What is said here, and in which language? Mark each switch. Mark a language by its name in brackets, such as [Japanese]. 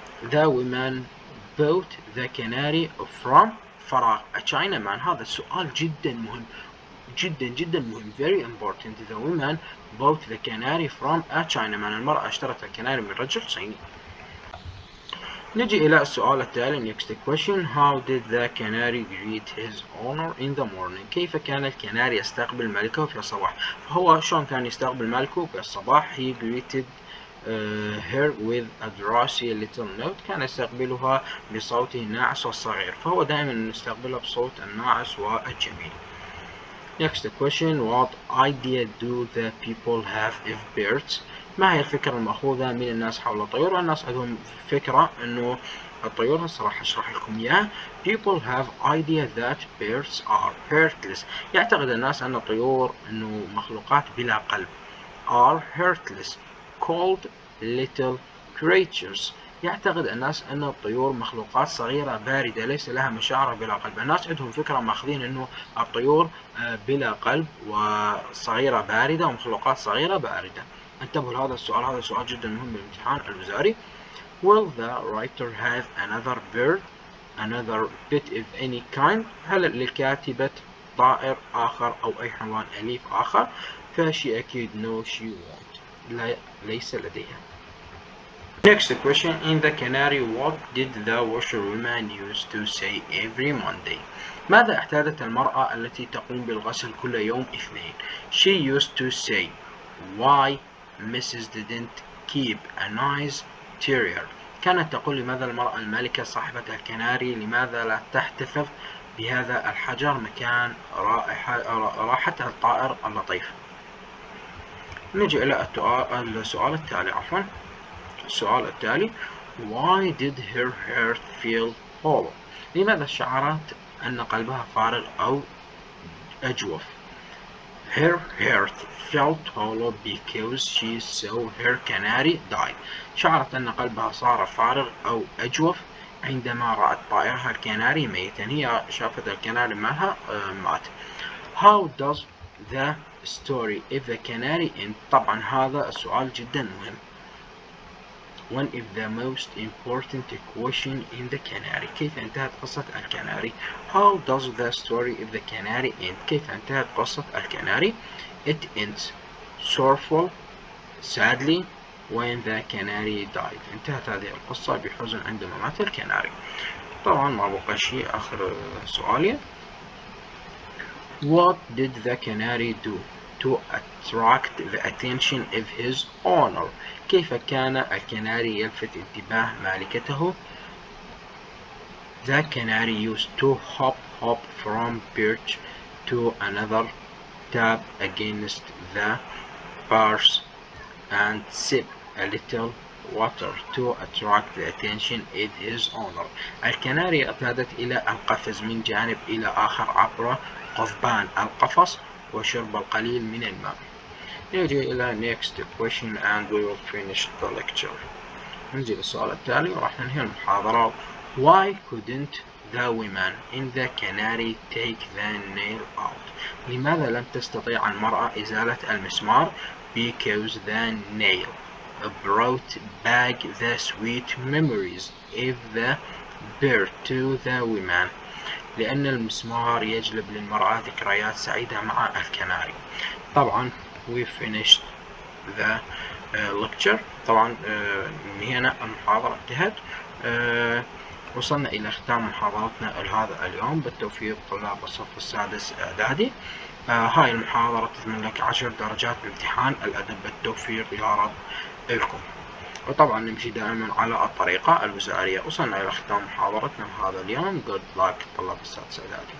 [English] The women bought the canary from فراغ. A Chinaman. [Arabic] هذا السؤال جدا مهم جدا جدا مهم. [English] Very important. The women bought the canary from a Chinaman. [Arabic] المرأة اشترت الكناري من رجل صيني. نجي إلى السؤال التالي [English] next question. How did the canary greet his owner in the morning؟ [Arabic] كيف كان الكناري يستقبل ملكه في الصباح؟ فهو شلون كان يستقبل ملكه في الصباح؟ [English] He greeted her with a drowsy little note. [Arabic] كان يستقبلها بصوته الناعس والصغير، فهو دائما يستقبلها بصوت الناعس والجميل. [English] Next question. What idea do the people have of birds؟ [Arabic] ما هي الفكرة المأخوذة من الناس حول الطيور؟ الناس عندهم فكرة أنه الطيور هسه راح أشرح لكم إياها. [English] People have idea that birds are heartless. [Arabic] يعتقد الناس أن الطيور أنه مخلوقات بلا قلب. [English] Are heartless called little creatures. [Arabic] يعتقد الناس أن الطيور مخلوقات صغيرة باردة ليس لها مشاعر بلا قلب. الناس عندهم فكرة ماخذين أنه الطيور بلا قلب وصغيرة باردة ومخلوقات صغيرة باردة. انتبهوا لهذا السؤال، هذا سؤال جدا مهم بالامتحان الوزاري. [English] Will the writer have another bird, another pet of any kind؟ [Arabic] هل للكاتبة طائر آخر أو أي حيوان أليف آخر؟ فشي أكيد [English] no she won't. [Arabic] لا، ليس لديها. [English] Next question. In the canary, what did the washerwoman use to say every Monday؟ [Arabic] ماذا اعتادت المرأة التي تقوم بالغسل كل يوم اثنين؟ [English] She used to say why Mrs. didn't keep a nice terrier. [Arabic] كانت تقول لماذا المرأة المالكة صاحبة الكناري لماذا لا تحتفظ بهذا الحجر مكان راحة الطائر اللطيف. نجي إلى السؤال التالي السؤال التالي. [English] Why did her heart feel hollow؟ [Arabic] لماذا شعرت أن قلبها فارغ أو أجوف؟ [English] Her heart felt hollow because she saw her canary die. [Arabic] شعرت أن قلبها صار فارغ أو أجوف عندما رأت طائرها الكناري ميتا. هي شافت الكناري مالها مات. [English] How does the story of the canary end؟ [Arabic] طبعا هذا السؤال جدا مهم. [English] One of the most important question in the canary. [Arabic] كيف انتهت قصة الكناري؟ [English] How does the story of the canary end؟ كيف انتهت قصة الكناري؟ It ends sorrowful, sadly, when the canary died. [Arabic] انتهت هذه القصة بحزن عندما مات الكناري. طبعا ما بقى شيء آخر سؤالي. [English] What did the canary do to attract the attention of his owner؟ [Arabic] كيف كان الكناري يلفت انتباه مالكته؟ [English] The canary used to hop from perch to another, tap against the bars and sip a little water to attract the attention of his owner. [Arabic] الكناري اعتادت إلى القفز من جانب إلى آخر عبر قضبان القفص وشرب القليل من الماء. نجي إلى [English] next question and we will finish the lecture. [Arabic] نجي للسؤال التالي وراح ننهي المحاضرة. [English] Why couldn't the woman in the canary take the nail out؟ [Arabic] لماذا لم تستطيع المرأة إزالة المسمار؟ [English] Because the nail brought back the sweet memories of the bird to the woman. [Arabic] لأن المسمار يجلب للمرأة ذكريات سعيدة مع الكناري. [English] طبعا we finished the lecture. [Arabic] طبعا هنا المحاضرة انتهت. وصلنا إلى ختام محاضرتنا لهذا اليوم. بالتوفيق طلاب الصف السادس إعدادي. هاي المحاضرة تضمن لك 10 درجات بامتحان الأدب. بالتوفيق يا رب لكم. وطبعا نمشي دائما على الطريقة الوزارية. وصلنا إلى ختام محاضرتنا هذا اليوم. [English] Good luck [Arabic] طلاب السادس إعدادي.